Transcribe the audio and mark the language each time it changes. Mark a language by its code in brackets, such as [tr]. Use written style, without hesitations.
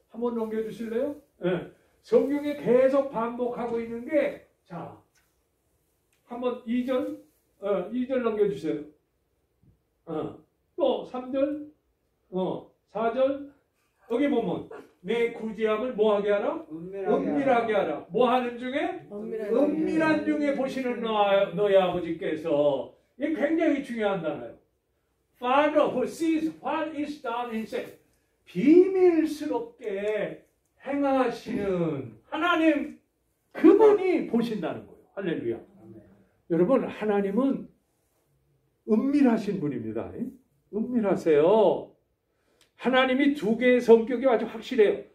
[ko] 한번 넘겨주실래요? 네. 성경에 계속 반복하고 있는 게, 자, 한번 2절 넘겨주세요. 또 3절, 4절 여기 보면 내 구제함을 뭐하게 하라? 은밀하게 하라. 뭐 하는 중에? 은밀한 중에 보시는 너의 아버지께서. 이게 굉장히 중요한 단어예요. [en] Father who sees what is done in secret. [ko] 비밀스럽게 행하시는 하나님, 그분이 보신다는 거예요. 할렐루야. 여러분, 하나님은 은밀하신 분입니다. 은밀하세요. 하나님이 두 개의 성격이 아주 확실해요.